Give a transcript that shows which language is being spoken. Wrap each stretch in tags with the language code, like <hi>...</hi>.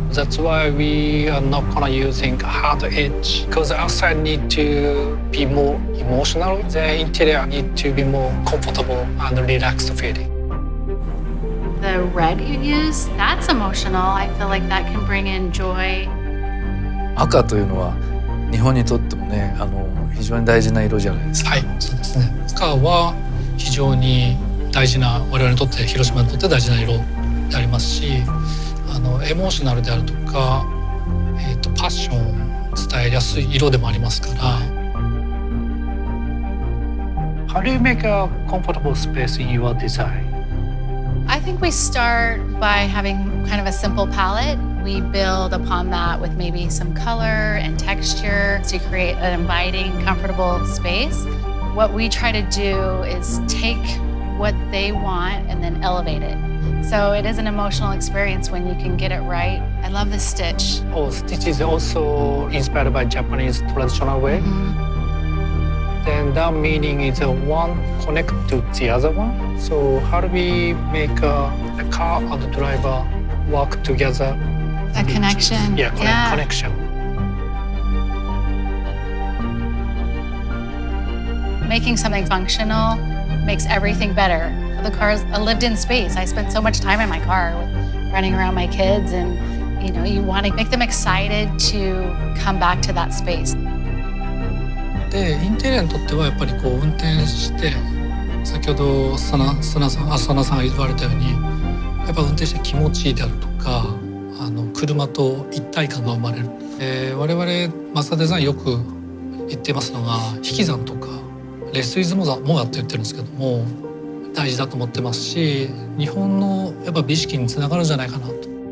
<en>That's why we are not gonna using hard edge, because outside need to be more emotional. The interior need to be more comfortable and relaxed feeling. The red you use, that's emotional. I feel like that can bring in joy.</en> <ja>赤というのは日本にとってもね、非常に大事な色じゃないですか。はい、そうですね。赤は非常に大事な、我々にとって広島にとって大事な色でありますし、エモーショナルであるとか、パッションを伝えやすい色でもありますから。</ja> <en>How do you make a comfortable space in your design? I think we start by having kind of a simple palette. We build upon that with maybe some color and texture to create an inviting, comfortable space. What we try to do is take what they want and then elevate it. So it is an emotional experience when you can get it right. I love this stitch. Stitch is also inspired by Japanese traditional way. Then that meaning is one connect to the other one. So how do we make the car and the driver work together? A connection. Yeah, connection. Making something functional makes everything better. The car is a lived-in space. I spend so much time in my car running around my kids, and you want to make them excited to come back to that space.</en> <ja>で、インテリアにとってはやっぱりこう運転して先ほど浅名さんが言われたようにやっぱ運転して気持ちいいであるとか車と一体感が生まれる。我々マツダデザインよく言ってますのが引き算とかレスイズモアって言ってるんですけども大事だと思ってますし日本のやっぱ美意識につながるんじゃないかなと。</ja>